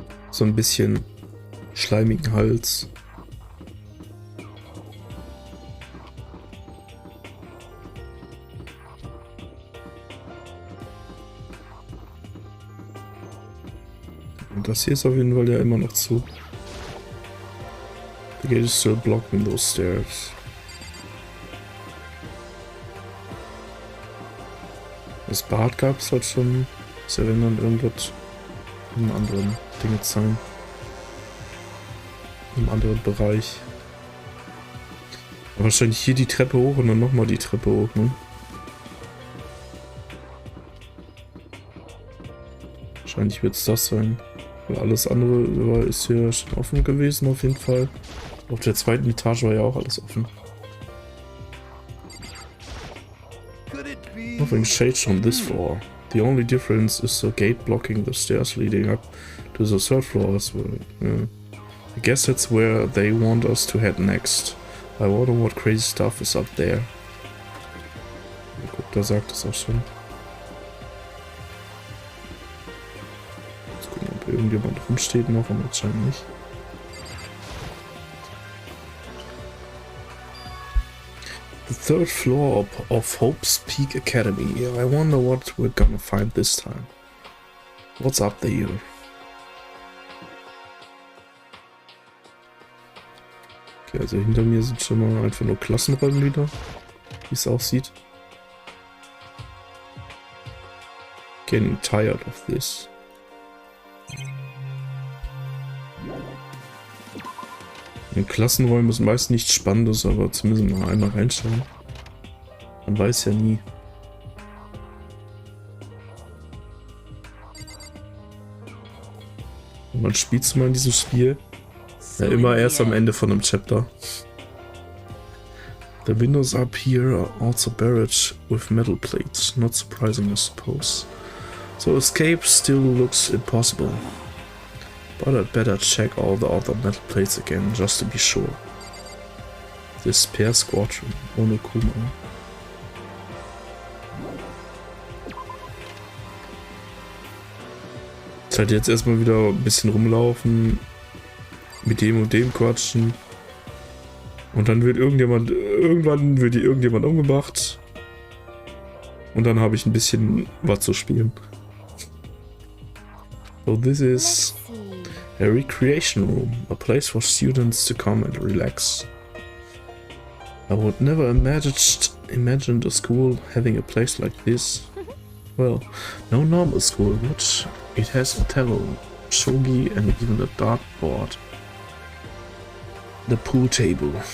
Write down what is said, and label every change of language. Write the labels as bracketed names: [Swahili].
[German] So ein bisschen schleimigen Hals. Und das hier ist auf jeden Fall ja immer noch zu. [English] The gate is still blocking those stairs. [German] Das Bad gab es halt schon. Das erinnert irgendwas an anderen Dinge sein. Im anderen Bereich. Aber wahrscheinlich hier die Treppe hoch und dann nochmal die Treppe hoch, ne? Wahrscheinlich wird es das sein. Weil alles andere ist hier schon offen gewesen auf jeden Fall. Auf der zweiten Etage war ja auch alles offen. [English] Nothing changed on this floor. The only difference is the gate blocking the stairs leading up to the third floor as well. I guess that's where they want us to head next. I wonder what crazy stuff is up there. [German] Guck, da sagt es auch schon. Jetzt gucken, ob irgendjemand rumsteht noch, und anscheinend nicht. [English] The third floor of Hope's Peak Academy. I wonder what we're gonna find this time. What's up there? [German] Okay, also hinter mir sind schon mal einfach nur Klassenräume wieder, wie es aussieht. [English] Getting tired of this. [German] In Klassenräumen ist meist nichts Spannendes, aber zumindest mal einmal reinschauen. Man weiß ja nie. Und man spielt mal in diesem Spiel. Ja, immer erst am Ende von einem Chapter. [English] The windows up here are also barred with metal plates. Not surprising, I suppose. So escape still looks impossible. But I'd better check all the other metal plates again, just to be sure. This spare squadron, [German] ohne Kuma. Ist halt jetzt erstmal wieder ein bisschen rumlaufen, mit dem und dem quatschen. Und dann wird irgendwann wird irgendjemand umgebracht. Und dann habe ich ein bisschen was zu spielen. [English] So this is a recreation room, a place for students to come and relax. I would never imagined a school having a place like this. Well, no normal school would. It has a table, shogi, and even a dartboard. The pool table.